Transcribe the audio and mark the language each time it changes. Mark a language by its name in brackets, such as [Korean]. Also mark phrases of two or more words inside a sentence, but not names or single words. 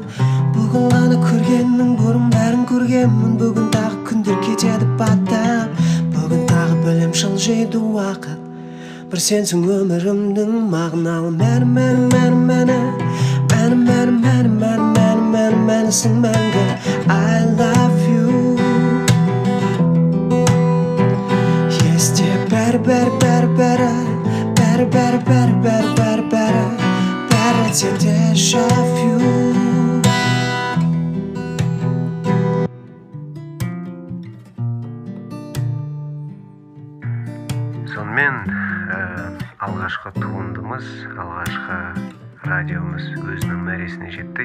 [Kazakh] Бүгін ғана көргеннің бұрын бәрін көргенмін. Бүгін тағы күндер кетеді баттап, бүгін тағы білем жылжиды уақыт. Бір сенсің өмірімдің мағыналы мәнісің мәңгі. [English] I love you. [Kazakh] Есте бәрі бәрі тек déjà-vu. Сонымен алғашқы туындымыз, алғашқы радиомыз өзінің мәресіне жетті.